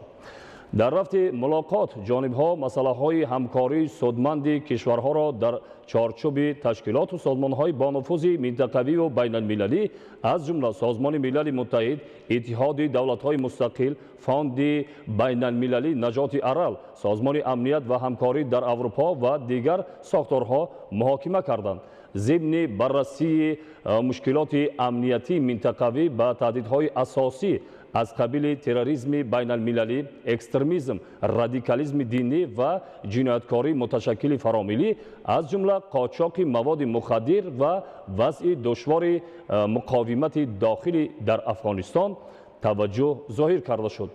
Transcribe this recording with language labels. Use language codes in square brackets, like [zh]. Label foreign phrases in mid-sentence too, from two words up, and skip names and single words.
[tg] дар рафти мулоқот ҷонибҳо масъалаҳои ҳамкории судманди кишварҳоро дар чорчӯби ташкилоту созмонҳои бонуфузи минтақавию байналмилалӣ аз ҷумла Созмони Милали Муттаҳид, Иттиҳоди давлатҳои мустақил, Фонди байналмилалӣ Наҷоти Арал, Созмони амният ва ҳамкорӣ дар Аврупо ва дигар сохторҳо муҳокима карданд. зимни баррасии мушкилоти амниятии минтақавӣ бо таҳдидҳои асосӣ аз қабили терроризми байналмилалӣ, экстремизм, радикализми динӣ ва ҷинояткории муташаккили фаромиллӣ аз ҷумлаи қочоқи маводи мухаддир ва вазъи душвори муқовимати дохилӣ дар Афғонистон таваҷҷуҳ зоҳир карда шуд.